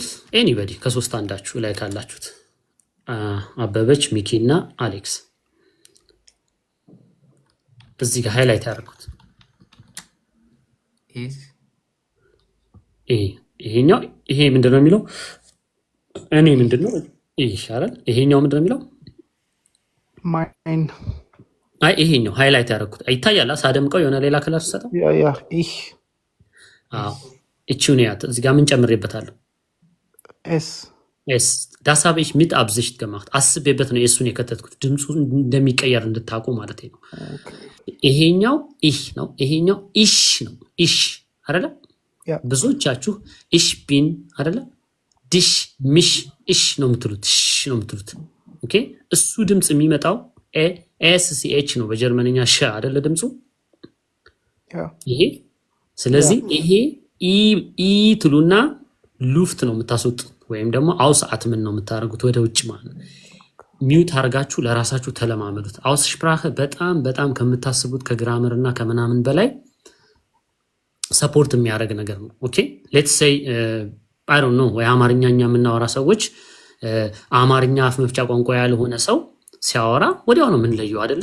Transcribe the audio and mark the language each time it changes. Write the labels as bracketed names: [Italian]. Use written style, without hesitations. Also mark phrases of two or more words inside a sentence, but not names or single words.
[Amharic] ኤኒበዲ ከሶስት አንዳችሁ ላይ ካላችሁት አበበች፣ ሚኪ እና አሌክስ እዚህ ጋር ሃይላይት ያደርጉት ይሄኛው ይሄ ምንድን ነው የሚለው? እኔ ምንድን ነው ይሻላል። ይሄኛው ምንድን ነው የሚለው? ማይን አይ ይሄኛው ሃይላይት ያደርጉት ይታያል። ሳደምቀው የሆነ ሌላ ክላስ ሰጠው። ich አዎ እቺው ነው ያት እዚህ ጋር ምን ጨምሬበታለሁ? es [German] das habe ich mit Absicht gemacht። [Amharic] አስቤበት ነው እሱን የከተትኩት ድምፁ እንደሚቀየር እንድታውቁ ማለት ነው። ይሄኛው ich ነው፣ ይሄኛው ich ነው። ich አይደለ? ብዙዎቻችሁ [German] ich bin [Amharic] አይደለ? [German] dich mich ich [Amharic] ነው የምትሉት፣ ሽ ነው የምትሉት። ኦኬ እሱ ድምፅ የሚመጣው ኤስሲኤች ነው በጀርመንኛ ሸ አይደለ ድምፁ ይሄ። ስለዚህ ይሄ ኢ ትሉና ሉፍት ነው የምታስወጡት ወይም ደግሞ አውስአት ምን ነው የምታደርጉት ወደ ውጭ ማለት ሚውት አድርጋችሁ ለራሳችሁ ተለማመዱት። አውስ ሽፕራኸ በጣም ከምታስቡት ከግራመር እና ከምናምን በላይ ሰፖርት የሚያደርግ ነገር ነው። ኦኬ [English] let's say I don't know [Amharic] ወይ አማርኛኛ የምናወራ ሰዎች አማርኛ አፍ መፍቻ ቋንቋ ያልሆነ ሰው ሲያወራ ወዲያው ነው የምንለየው አይደለ?